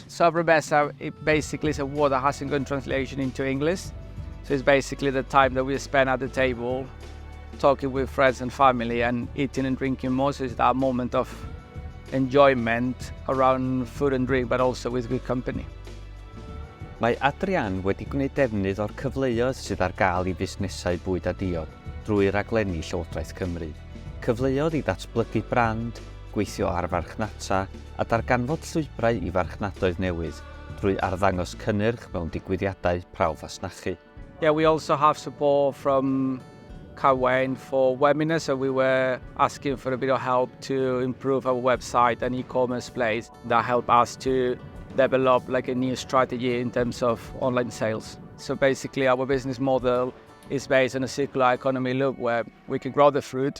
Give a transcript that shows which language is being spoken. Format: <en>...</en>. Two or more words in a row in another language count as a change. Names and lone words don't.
<en>Sobremesa, it basically is a word that hasn't got translation into English. So it's basically the time that we spend at the table talking with friends and family and eating and drinking more. So it's that moment of enjoyment around food and drink, but also with good company.</en> <cy>Mae Adrián wedi gwneud defnydd o'r cyfleoedd sydd ar gael i busnesau bwyd a diod drwy raglenni Llywodraeth Cymru. Cyfleoedd i ddatblygu brand, gweithio ar farchnata a darganfod llwybrau i farchnadoedd newydd drwy arddangos cynnyrch mewn digwyddiadau prawfasnachu.</cy> <en>Yeah, we also have support from Cywain for webinars, so we were asking for a bit of help to improve our website and e-commerce place. That helped us to develop like a new strategy in terms of online sales. So basically our business model is based on a circular economy loop where we can grow the fruit.</en>